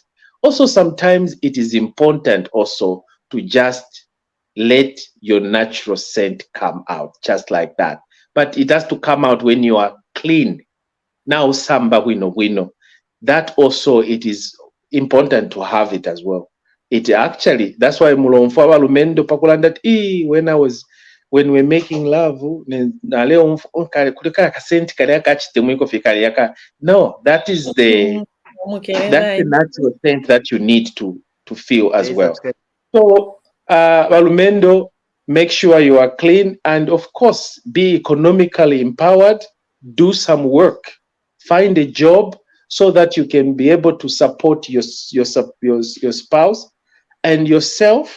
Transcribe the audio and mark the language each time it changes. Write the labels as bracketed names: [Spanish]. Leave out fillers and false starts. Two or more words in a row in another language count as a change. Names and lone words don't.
[English] Also, sometimes it is important also to just let your natural scent come out, just like that. But it has to come out when you are clean. [Bemba] Now, samba wino. [English] That also, it is important to have it as well. It actually, that's why [Bemba] mulomfo abalumendo pakulanda [English] when we're making love, no, that is that's the natural scent that you need to feel as well. So balumendo, make sure you are clean, and of course, be economically empowered, do some work, find a job so that you can be able to support your spouse and yourself.